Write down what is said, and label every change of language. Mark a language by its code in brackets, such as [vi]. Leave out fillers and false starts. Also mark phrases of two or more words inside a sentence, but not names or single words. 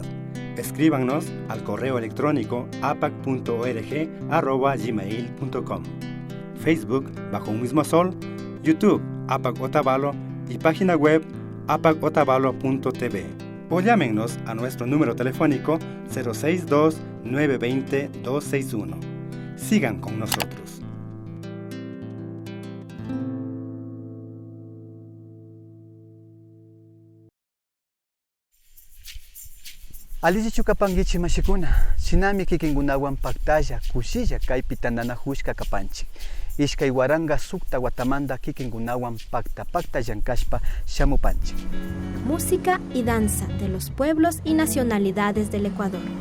[es] Escríbanos al correo electrónico apac.org@gmail.com, Facebook Bajo un Mismo Sol, YouTube APAC Otavalo y página web apacotavalo.tv. O llámenos a nuestro número telefónico 062-920-261. Sigan con nosotros. [qu] Alici chukapangichi mashikuna, shinami kikingunawan paktalla, kushilla kaypi tananahushka kapanchik. Ishkay waranga sukta watamanda kikingunawan pakta llankashpa shamupanchik. [es] Música y danza de los pueblos y nacionalidades del Ecuador.